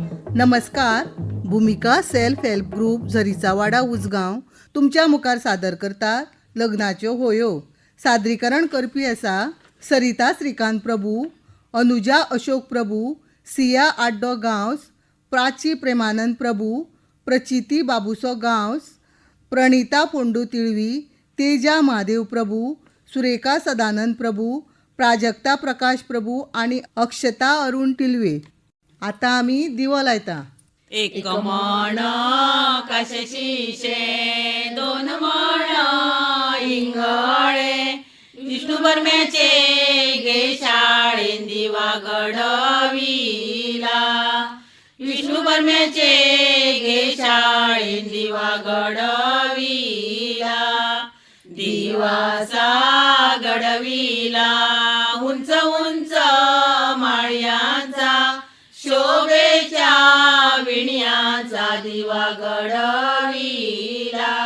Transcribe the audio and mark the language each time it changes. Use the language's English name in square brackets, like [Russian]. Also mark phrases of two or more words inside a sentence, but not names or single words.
[Konkani] नमस्कार. भूमिका सेल्फ हेल्प ग्रुप झरीचा वाडा उसगांव तुमच्या मुखार सादर करतात लग्नाच्यो होयो. सादरीकरण करपी आसा सरिता श्रीकांत प्रभू, अनुजा अशोक प्रभू, सिया आड्डो गांवस, प्राची प्रेमानंद प्रभू, प्रचिती बाबूसो गांवस, प्रणिता पोंडू तिळवी, तेजा महादेव प्रभू, सुरेखा सदानंद प्रभू, प्राजक्ता प्रकाश प्रभू आणि अक्षता अरुण टिलवे. आता आमी दिवो लायता. एक म्हण कशाशीशे दोन म्हण इंगळे विष्णू बर्म्याचे गे शाळेन दिवा घडविला. विष्णू बर्म्याचे गे शाळेन दिवा घडविला. दिवासा घडविला उंच उंच माळ्यांचा शोभेच्या विण्याचा दिवा घडविला.